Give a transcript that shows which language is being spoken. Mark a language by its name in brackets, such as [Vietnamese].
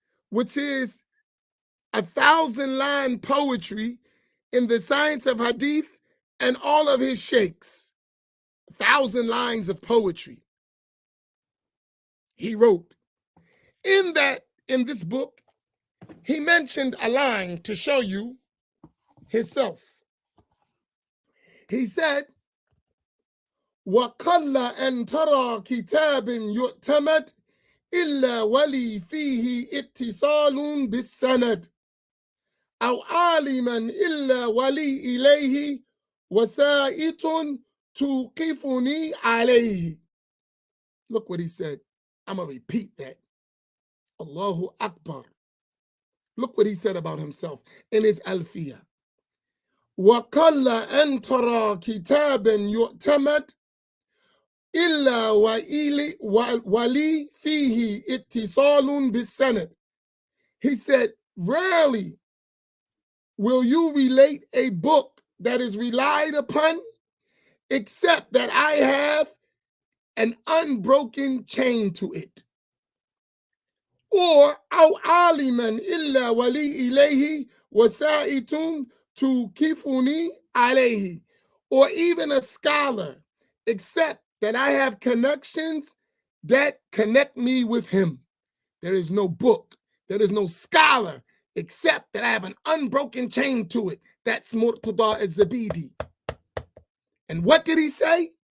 [English] Which is 1,000-line poetry in the science of hadith and all of his sheikhs. 1,000 lines of poetry he wrote. In this book, he mentioned a line to show you himself. He said, [Arabic] وَقَلَّ أَن تَرَى كِتَابٍ يُؤْتَمَدْ إِلَّا وَلِي فِيهِ اتصال بالسند أو عالما إلا ولي إليه وسائط توقفني عليه. [English] Look what he said. I'm going to repeat that. Allahu Akbar. Look what he said about himself in his Alfiyah. [Arabic] وَقَلَّ أَن تَرَى كِتَابًا يُؤْتَمَدْ إِلَّا وَلِي فِيهِ اتصال بالسند. [English] He said, rarely will you relate a book that is relied upon except that I have an unbroken chain to it. [Arabic] Or أو عالما إلا ولي إليه وسائط توقفني عليه. [English] Or even a scholar, except that I have connections that connect me with him. There is no book, there is no scholar, except that I have an unbroken chain to it. That's Murtada al-Zabidi. And what did he say?